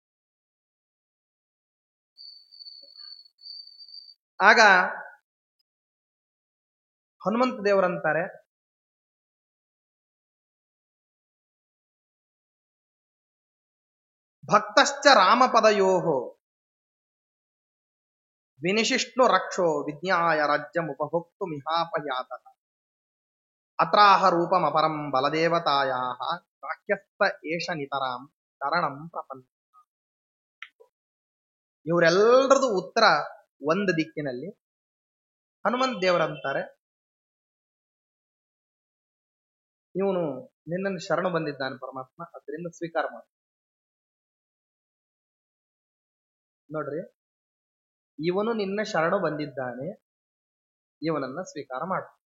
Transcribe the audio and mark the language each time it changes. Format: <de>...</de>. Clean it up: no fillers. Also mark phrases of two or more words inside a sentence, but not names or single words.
<kn>ಆಗ ಹನುಮಂತ ದೇವರಂತಾರೆ,</kn> <sa>ಭಕ್ತಶ್ಚ ರಾಮಪದಯೋಹೋ ವಿನಿಶಿಷ್ಣು ರಕ್ಷೋ ವಿಜ್ಞಾಯ ರಾಜ್ಯಂ ಉಪಭೋಕ್ತು ಮಿಹಾಪಯಾತ ಅತ್ರಾಹ ರೂಪಂ ಅಪರಂ ಬಲದೇವತಾಯಾಹ ವಾಕ್ಯಸ್ಥ ಏಷ ನಿತರಾಂ ಶರಣಂ ಪ್ರಪನ್ನ.</sa> <kn>ಇವರೆಲ್ಲರದು ಉತ್ತರ ಒಂದು ದಿಕ್ಕಿನಲ್ಲಿ. ಹನುಮಂತ ದೇವರಂತಾರೆ, ಇವನು ನಿನ್ನನ್ನು ಶರಣು ಬಂದಿದ್ದಾನೆ ಪರಮಾತ್ಮ, ಅದರಿಂದ ಸ್ವೀಕಾರ ಮಾಡು. ನೋಡ್ರಿ, ಇವನು ನಿನ್ನ ಶರಣು ಬಂದಿದ್ದಾನೆ, ಇವನನ್ನ ಸ್ವೀಕಾರ ಮಾಡು.</kn>